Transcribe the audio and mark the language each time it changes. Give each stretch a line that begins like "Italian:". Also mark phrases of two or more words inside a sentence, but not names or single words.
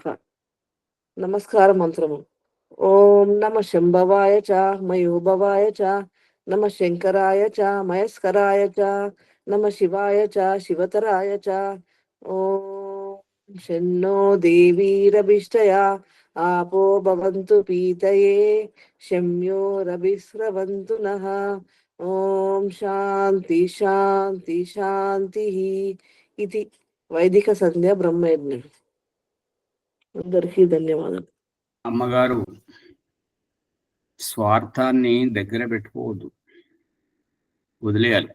Telugu: నమస్కార మంత్రము.
Sanskrit: ఓం నమ శంభవాయ చ మయోభవాయ చ, నమ శంకరాయ చ మయస్కరాయ చ, నమ శివాయ చ శివతరాయ చ. ఓం శన్నో దేవీరభిష్టయా आपो भवन्तु पीतये शम्योरभिस्रवन्तु नः ఓం శాంతి శాంతి శాంతి
Telugu: ఇది వైదిక సంధ్య బ్రహ్మయజ్ఞం. అందరికీ ధన్యవాదాలు. అమ్మగారు స్వార్థాన్ని దగ్గర పెట్టుకోవద్దు, వదిలేయాలి.